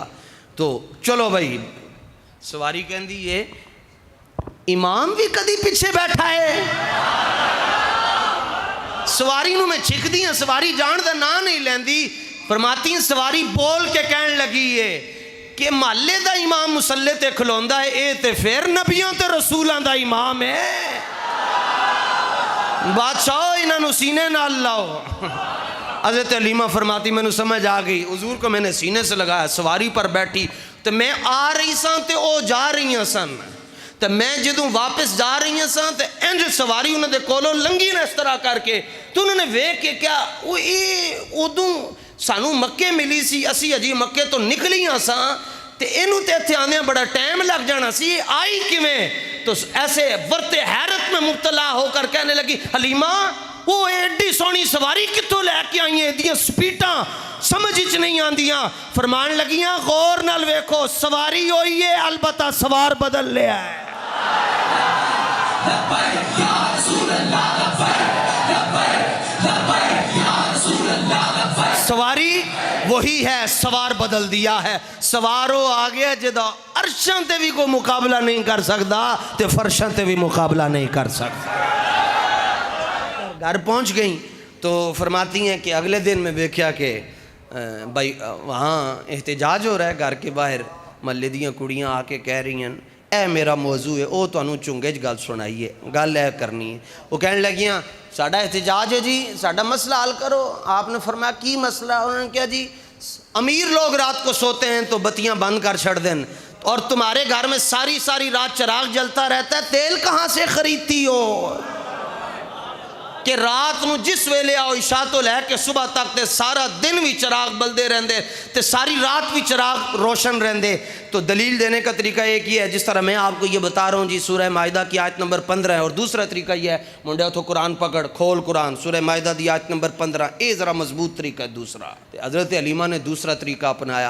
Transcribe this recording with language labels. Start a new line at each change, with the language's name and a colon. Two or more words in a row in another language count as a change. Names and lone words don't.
Punjabi: تو چلو بھائی سواری کہندی ہے امام بھی کدی پیچھے بیٹھا ہے، سواری نو میں چھک دی ہاں، سواری جان دا نا نہیں لیندی۔ فرماتی ہیں سواری بول کے کہن لگی ہے کہ محلے دا امام مسلے تے کھلوندا ہے، اے تے پھر نبیوں تے رسولاں دا امام ہے، بادشاہ انہاں نو سینے نال لاؤ۔ حضرت حلیمہ
Urdu: فرماتی میں نے سمجھ آ گئی، حضور کو میں نے سینے سے لگایا، سواری پر بیٹھی
Punjabi: تو میں آ رہی سان تے او جا رہی ہیں سن، تو میں جدوں واپس جا رہی ہیں سان تے انج سواری انہوں نے کولوں لنگی نے اس طرح کر کے، تو انہوں نے ویکھ کے کیا ادوں سانو مکے ملی سی، اسی اجی مکے تو نکلی ہاں سان تے اینوں تے اتھے آنے بڑا ٹائم لگ جانا سی، آئی کیویں؟
Urdu: تو ایسے ورت حیرت میں مبتلا ہو کر کہنے لگی حلیمہ وہ
Punjabi: ایڈی سونی سواری کتوں لے کے آئی ہیں، دیاں سپیٹاں سمجھ اچ نہیں آندیاں۔ فرمان لگیاں غور نال ویکھو سواری ہوئی ہے البتہ سوار بدل لیا ہے۔ سواری وہی ہے، سوار بدل دیا ہے، سوارو آگیا جدا عرشاں تے بھی کوئی مقابلہ نہیں کر سکتا تے فرشاں تے بھی مقابلہ نہیں کر سکتا۔
Urdu: گھر پہنچ گئیں تو فرماتی ہیں کہ اگلے دن میں دیکھا کہ بھائی وہاں احتجاج ہو رہا ہے، گھر کے باہر
Punjabi: محلے دیاں کڑیاں آ کے کہہ رہی ہیں اے میرا موضوع ہے، او تو انہوں چنگے گل سنائیے، گل اے کرنی ہے۔ وہ کہنے لگیاں ساڑھا احتجاج ہے جی، ساڑھا مسئلہ حل کرو۔ آپ نے فرمایا کی مسئلہ؟
Urdu: انہوں نے کہا جی امیر لوگ رات کو سوتے ہیں تو بتیاں بند کر چھڑ دیں، اور تمہارے گھر میں ساری رات چراغ جلتا رہتا ہے، تیل کہاں سے خریدتی ہو؟
Punjabi: کہ رات نو جس ویلے آؤ عشاء تو لے کے صبح تک تے سارا دن بھی چراغ بلدے رہندے تے ساری رات بھی چراغ روشن رہندے.
Urdu: تو دلیل دینے کا طریقہ ایک ہی ہے جس طرح میں آپ کو یہ بتا رہا ہوں جی. سورہ مائدہ کی آیت نمبر 15 ہے. اور دوسرا طریقہ یہ ہے
Punjabi: منڈے تو قرآن پکڑ کھول قرآن سورہ مائدہ دی آیت نمبر 15. اے ذرا مضبوط طریقہ ہے دوسرا.
Urdu: حضرت حلیمہ نے دوسرا طریقہ اپنایا.